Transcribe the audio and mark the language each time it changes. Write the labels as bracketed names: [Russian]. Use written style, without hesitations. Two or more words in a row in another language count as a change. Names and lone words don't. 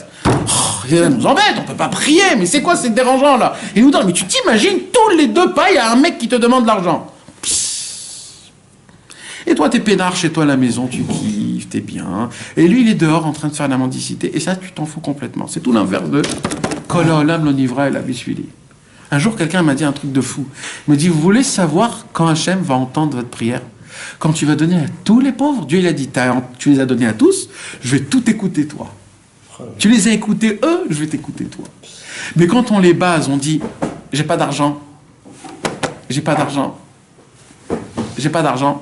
[French] Ça nous embête, on peut pas prier, mais c'est quoi, c'est dérangeant, là? Il nous donne, mais tu t'imagines, tous les 2 pas, il y a un mec qui te demande de l'argent. Et toi, t'es peinard chez toi à la maison, tu kiffes, t'es bien. Et lui, il est dehors en train de faire la mendicité, et ça, tu t'en fous complètement. C'est tout l'inverse de [Hebrew] כל העולם לא נברא אלא בשבילי. [French] Un jour, quelqu'un m'a dit un truc de fou. Il me dit, vous voulez savoir quand Hachem va entendre votre prière? Quand tu vas donner à tous les pauvres. Dieu, il a dit, tu les as donnés à tous, je vais tout écouter, toi. Tu les as écoutés, eux, je vais t'écouter, toi. Mais quand on les base, on dit, j'ai pas d'argent, j'ai pas d'argent, j'ai pas d'argent.